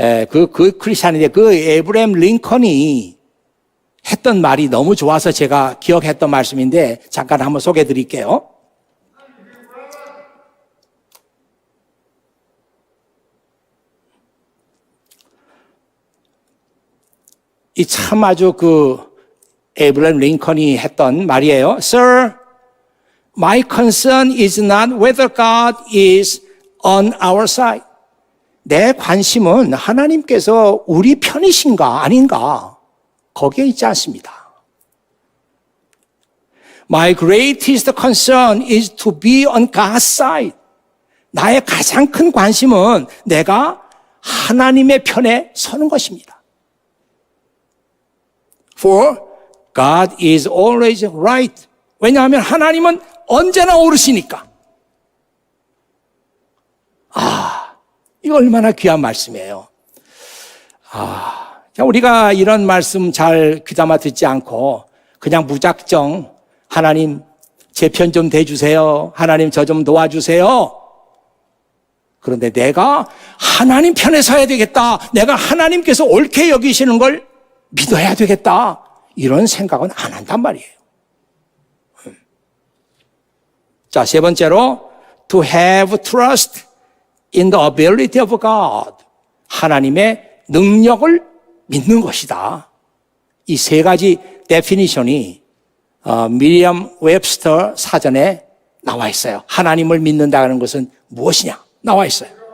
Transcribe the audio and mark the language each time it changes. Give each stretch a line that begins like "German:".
Korean: 그 크리스찬인데 그 에이브람 링컨이 했던 말이 너무 좋아서 제가 기억했던 말씀인데 잠깐 한번 소개해 드릴게요. 이 참 아주 그 에이브람 링컨이 했던 말이에요.
English: Sir, my concern is not whether God is on our side.
Korean: 내 관심은 하나님께서 우리 편이신가 아닌가 거기에 있지 않습니다.
English: My greatest concern is to be on God's side.
Korean: 나의 가장 큰 관심은 내가 하나님의 편에 서는 것입니다.
English: For God is always right.
Korean: 왜냐하면 하나님은 언제나 옳으시니까. 이거 얼마나 귀한 말씀이에요. 우리가 이런 말씀 잘 귀담아 듣지 않고 그냥 무작정 하나님 제 편 좀 대주세요. 하나님 저 좀 도와주세요. 그런데 내가 하나님 편에 서야 되겠다. 내가 하나님께서 옳게 여기시는 걸 믿어야 되겠다. 이런 생각은 안 한단 말이에요. 자, 세 번째로
English: to have trust in the ability of God.
Korean: 하나님의 능력을 믿는 것이다. 이 세 가지 데피니션이 미리엄 웹스터 사전에 나와 있어요. 하나님을 믿는다는 것은 무엇이냐? 나와 있어요.